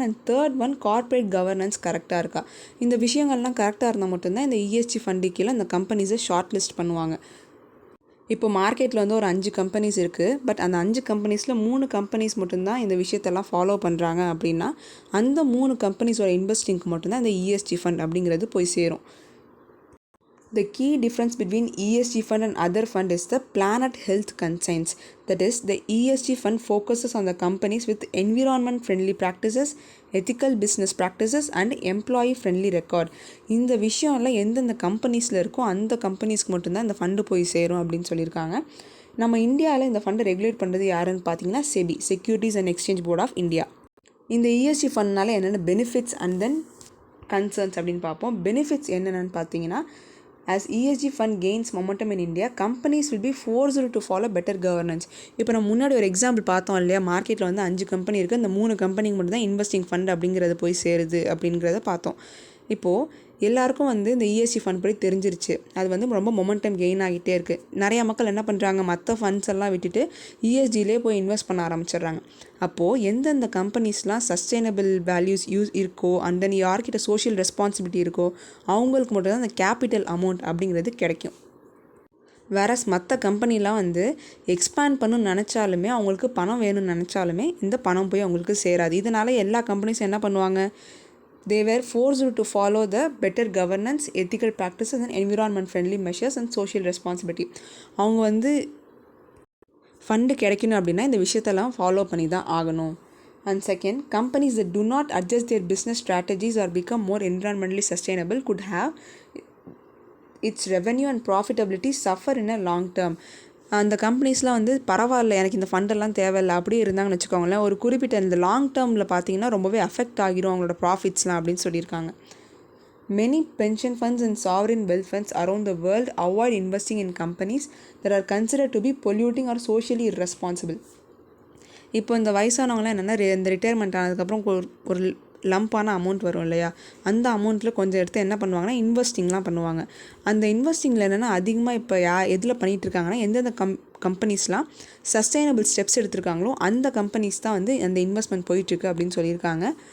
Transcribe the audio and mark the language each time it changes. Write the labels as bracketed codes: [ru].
[ta] And third one corporate governance கரெக்டாக இருக்கா. இந்த விஷயங்கள்லாம் கரெக்டாக இருந்தால் மட்டும்தான் இந்த ESG ஃபண்டு கீழே அந்த கம்பெனிஸை ஷார்ட் லிஸ்ட் பண்ணுவாங்க. இப்போ மார்க்கெட்டில் வந்து ஒரு 5 கம்பெனிஸ் இருக்குது. பட் அந்த 5 கம்பெனிஸில் 3 கம்பெனிஸ் மட்டும்தான் இந்த விஷயத்தெல்லாம் ஃபாலோ பண்ணுறாங்க அப்படின்னா அந்த 3 கம்பெனிஸோட இன்வெஸ்டிங்க்கு மட்டும்தான் இந்த ESG ஃபண்ட் அப்படிங்கிறது போய் சேரும். [en] The key difference between ESG fund and other fund is the planet health concerns. That is, the ESG fund focuses on the companies with environment friendly practices, ethical business practices and employee friendly record. [ta] இந்த விஷயம்லாம் எந்தெந்த கம்பெனிஸில் இருக்கோ அந்த கம்பெனிஸ்க்கு மட்டும்தான் இந்த fund போய் சேரும் அப்படின்னு சொல்லியிருக்காங்க. நம்ம இந்தியாவில் இந்த ஃபண்டை ரெகுலேட் பண்ணுறது யாருன்னு பார்த்தீங்கன்னா SEBI, securities and exchange board of India. இந்த ESG ஃபண்ட்னால என்னென்ன பெனிஃபிட்ஸ் அண்ட் தென் கன்சர்ன்ஸ் அப்படின்னு பார்ப்போம். பெனிஃபிட்ஸ் என்னென்னு பார்த்தீங்கன்னா, [en] as ESG fund gains momentum in India, companies will be forced to follow better governance. [ta] இப்போ நம்ம முன்னாடி ஒரு எக்ஸாம்பிள் பார்த்தோம் இல்லையா, மார்க்கெட்டில் வந்து 5 கம்பெனி இருக்குது, அந்த 3 கம்பெனிக்கு மட்டும் தான் இன்வெஸ்டிங் ஃபண்ட் அப்படிங்கிறது போய் சேருது அப்படிங்கிறத பார்த்தோம். இப்போது எல்லாருக்கும் வந்து இந்த ESG ஃபண்ட் படி தெரிஞ்சிருச்சு. அது வந்து ரொம்ப மொமெண்டம் கெயின் ஆகிட்டே இருக்குது. நிறையா மக்கள் என்ன பண்ணுறாங்க, மற்ற ஃபண்ட்ஸ் எல்லாம் விட்டுட்டு ESGலே போய் இன்வெஸ்ட் பண்ண ஆரம்பிச்சிடுறாங்க. அப்போது எந்தெந்த கம்பெனிஸ்லாம் சஸ்டைனபிள் வேல்யூஸ் இருக்கோ அண்ட் தென் யார்கிட்ட சோஷியல் ரெஸ்பான்சிபிலிட்டி இருக்கோ அவங்களுக்கு மட்டும் தான் அந்த கேபிட்டல் அமௌண்ட் அப்படிங்கிறது கிடைக்கும். வேறஸ் மற்ற கம்பெனிலாம் வந்து எக்ஸ்பேண்ட் பண்ணணும்னு நினச்சாலுமே அவங்களுக்கு பணம் வேணும்னு நினச்சாலுமே இந்த பணம் போய் அவங்களுக்கு சேராது. இதனால் எல்லா கம்பெனிஸும் என்ன பண்ணுவாங்க, [en] they were forced to follow the better governance, ethical practices and environment friendly measures and social responsibility. [ta] அவங்க வந்து ஃபண்டு கிடைக்கணும் அப்படின்னா இந்த விஷயத்தெல்லாம் ஃபாலோ பண்ணி தான் ஆகணும். [en] And second, companies that do not adjust their business strategies or become more environmentally sustainable could have its revenue and profitability suffer in a long term. [ta] அந்த கம்பெனிஸ்லாம் வந்து பரவாயில்ல, எனக்கு இந்த ஃபண்டெல்லாம் தேவையில்லை அப்படி இருந்தாங்கன்னு வச்சுக்கோங்களேன், ஒரு குறிப்பிட்ட இந்த லாங் டேர்மில் பார்த்தீங்கன்னா ரொம்பவே அஃபெக்ட் ஆகிரும் அவங்களோட ப்ராஃபிட்ஸ்லாம் அப்படின்னு சொல்லியிருக்காங்க. [en] Many pension funds and sovereign wealth funds around the world avoid investing in companies that are considered to be polluting or socially irresponsible. [ta] இப்போ இந்த வயசானவங்களாம் என்னென்னா இந்த ரிட்டையர்மெண்ட் ஆனதுக்கப்புறம் ஒரு லம்பான அமௌண்ட் வரும் இல்லையா, அந்த அமௌண்ட்டில் கொஞ்சம் எடுத்து என்ன பண்ணுவாங்கன்னா இன்வெஸ்டிங்லாம் பண்ணுவாங்க. அந்த இன்வெஸ்டிங்கில் என்னென்னா அதிகமாக இப்போ எதில் பண்ணிகிட்ருக்காங்கன்னா எந்தெந்த கம்பெனிஸ்லாம் சஸ்டைனபிள் ஸ்டெப்ஸ் எடுத்திருக்காங்களோ அந்த கம்பெனிஸ் தான் வந்து அந்த இன்வெஸ்ட்மெண்ட் போயிட்டுருக்கு அப்படின்னு சொல்லியிருக்காங்க.